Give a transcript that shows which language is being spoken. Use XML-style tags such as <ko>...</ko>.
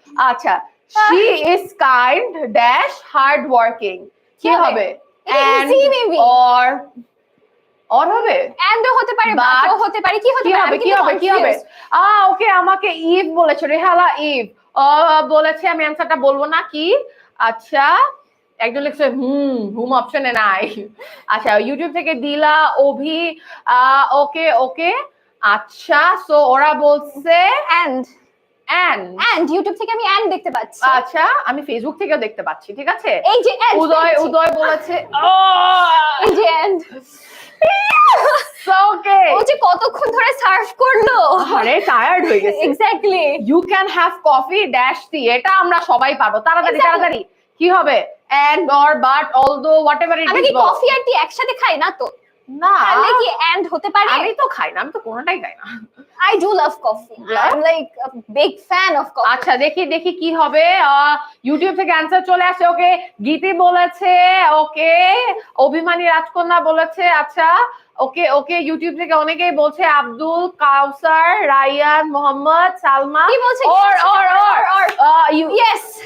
<en>আচ্ছা, she is kind dash hard working।</en> <bn>কি হবে?</bn> <en>And maybe</en> <bn>or হবে? and হতে পারে, but হতে পারে। কি হতে পারে? কি হবে কি হবে? ওকে, আমাকে ইভ বলেছে, রেহালা ইভ বলেছে। আমি অ্যানসারটা বলবো না। কি? আচ্ছা, একজন লিখছে হুম অপশনে নাই। আচ্ছা, ইউটিউব থেকে দিলা অভি। ওকে ওকে, আচ্ছা, সো ওরা বলছে and ইউটিউব থেকে আমি and দেখতে পাচ্ছি। আচ্ছা, আমি ফেসবুক থেকেও দেখতে পাচ্ছি, ঠিক আছে। এই যে and, উদয় বলেছে এই যে and।</bn> <en>okay,</en> <bn>ও যে কতক্ষণ ধরে সার্ভ করলো, আরে টায়ার্ড হয়ে গেছে। Exactly.</bn> <en>you can have coffee dash tea,</en> <bn>এটা আমরা সবাই পারবো। তাড়াতাড়ি তাড়াতাড়ি, কি হবে?</bn> <en>and or but although whatever it is।</en> <bn>আমি কি কফি আর টি একসাথে খাই না তো? না তাহলে কি এন্ড হতে পারে? আমি তো খাই না, আমি তো কোনোটাই খাই না।</bn> <en>I do love coffee. Yeah? I'm like a big fan of coffee.</en> <bn>আচ্ছা দেখি দেখি কি হবে। ইউটিউব থেকে অ্যান্সার চলে আসে। ওকে, গীতি বলেছে, ওকে অভিমানী রাজকন্যা বলেছে। আচ্ছা ওকে ওকে, ইউটিউব থেকে অনেকেই বলছে, আব্দুল কাউসার, রায়ান, মোহাম্মদ, সালমা। কি বলছে?</bn> <en>or Yes.</en>